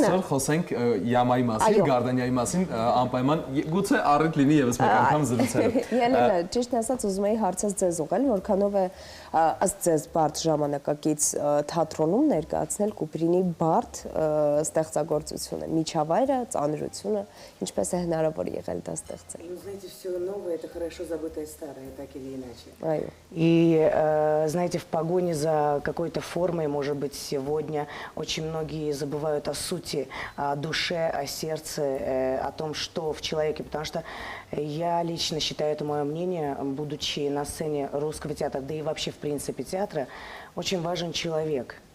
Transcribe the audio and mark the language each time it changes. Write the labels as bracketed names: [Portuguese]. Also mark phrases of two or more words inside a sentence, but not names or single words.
[Armenian] Եկեք այսօր խոսենք Յամայի մասին, Գարդենիայի մասին, անպայման գուցե առիթ լինի եւս մեկ անգամ զրուցելու։ Ելենա, ճիշտ ասած ուզում էի հարցած ձեզ ուղղել, որքանով է ըստ ձեզ բարդ ժամանակակից թատրոնում ներկայացնել Կուպրինի բարդ ստեղծագործությունը, միջավայրը, ծանրությունը, ինչպես է հնարավոր եղել դա ստեղծել։ [Russian] Ну, знаете, все новое, это хорошо забытое старое, так или иначе. [Armenian] Այո։ [Russian] И, знаете, в погоне за какой-то формой, может быть, сегодня очень многие забывают о сути, о душе, о сердце, о том, что в человеке. Потому что я лично считаю, это мое мнение, будучи на сцене русского театра, да и вообще, в принципе, театра, очень важен человек.